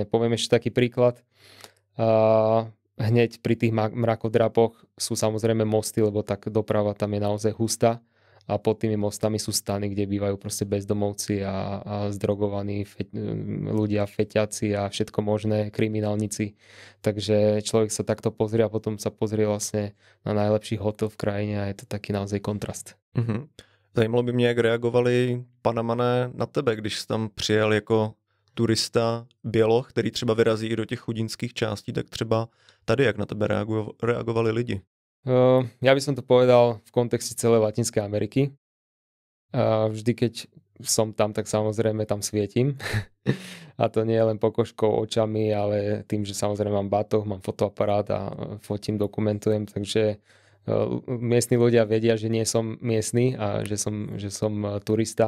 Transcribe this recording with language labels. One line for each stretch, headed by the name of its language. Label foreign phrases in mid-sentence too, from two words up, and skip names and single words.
Slovak: Poviem ešte taký príklad. Hneď pri tých mrakodrapoch sú samozrejme mosty, lebo tak doprava tam je naozaj hustá. A pod tými mostami sú stany, kde bývajú proste bezdomovci a zdrogovaní ľudia, feťaci a všetko možné, kriminálnici. Takže človek sa takto pozrie a potom sa pozrie vlastne na najlepší hotel v krajine a je to taký naozaj kontrast.
Czech: Zajímalo by mě, jak reagovali Panamané na tebe, když jsi tam přijel jako turista běloch, který třeba vyrazí i do těch chudinských částí, tak třeba tady, jak na tebe reagovali lidi?
Slovak: Ja by som to povedal v kontexte celej Latinskej Ameriky. Vždy, keď som tam, tak samozrejme tam svietim. A to nie je len pokožkou, očami, ale tým, že samozrejme mám batoh, mám fotoaparát a fotím, dokumentujem, takže miestni ľudia vedia, že nie som miestny a že som turista.